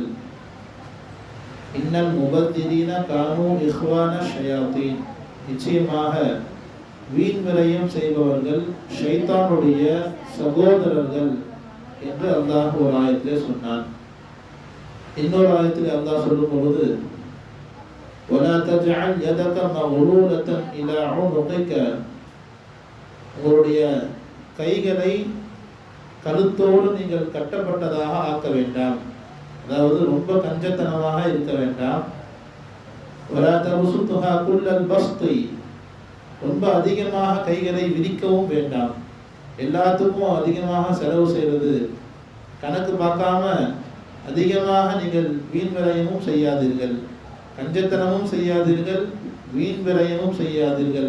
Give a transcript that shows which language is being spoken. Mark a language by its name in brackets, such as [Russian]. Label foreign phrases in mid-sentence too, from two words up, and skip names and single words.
[Arabic] إن المبذرين كانوا إخوان الشياطين, [Tamil] நிச்சயமாக வீண் விரயம் செய்பவர்கள் ஷைத்தானுடைய சகோதரர்கள் என்று அல்லாஹ் ஒரு ஆயத்திலே சொன்னான். இன்னொரு ஆயத்திலே அல்லாஹ் சொல்லும் பொழுது, [Arabic] وَلَا تَجْعَلْ يَدَكَ مَغْلُولَةً إِلَى عُنُقِكَ, [Tamil] உங்களுடைய கைகளை கழுத்தோடு நீங்கள் கட்டப்பட்டதாக ஆக்க வேண்டாம். அதாவது ரொம்ப கஞ்சத்தனமாக இருக்க வேண்டாம். [Arabic] وَلَا تَبْسُطْهَا كُلَّ الْبَسْطِ, [Tamil] ரொம்ப அதிகமாக கைகளை விரிக்கவும் வேண்டாம். எல்லாத்துக்கும் அதிகமாக செலவு செய்வது, கணக்கு பார்க்காம அதிகமாக நீங்கள் வீண் விரயமும் செய்யாதீர்கள், கஞ்சத்தனமும் செய்யாதீர்கள், வீண் விரயமும் செய்யாதீர்கள்.